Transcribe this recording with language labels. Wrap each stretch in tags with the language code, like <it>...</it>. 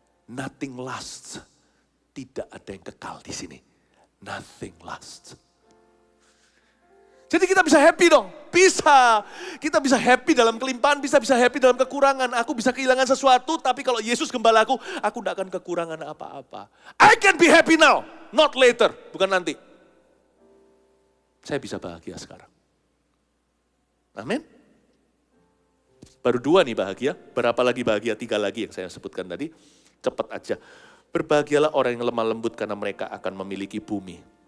<en>Nothing lasts.</en> <id>Tidak ada yang kekal di sini.</id> <en>Nothing lasts.</en> <id>Jadi kita bisa happy dong. Bisa. Kita bisa happy dalam kelimpahan, bisa happy dalam kekurangan. Aku bisa kehilangan sesuatu, tapi kalau Yesus gembalaku, aku tidak akan kekurangan apa-apa.</id> <en>I can be happy now, not later.</en> <id>Bukan nanti. Saya bisa bahagia sekarang. Amin. Baru 2 nih bahagia, berapa lagi bahagia? 3 lagi yang saya sebutkan tadi. Cepat aja. Berbahagialah orang yang lemah lembut karena mereka akan memiliki bumi.</id>